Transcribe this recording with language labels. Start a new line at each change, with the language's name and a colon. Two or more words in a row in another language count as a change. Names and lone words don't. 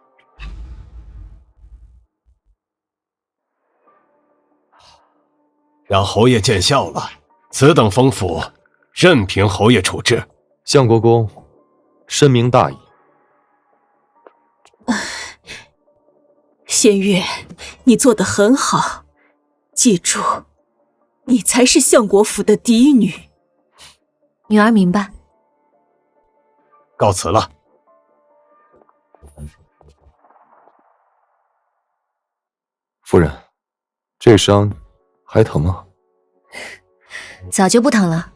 Chinese: 讓侯爺見笑了，此等瘋婦，任憑侯爺處置。相國公深明大義。仙月，你做得很好，記住，你才是相國府的嫡女。女兒明白。告辭了。夫人，這傷還疼嗎？早就不疼了。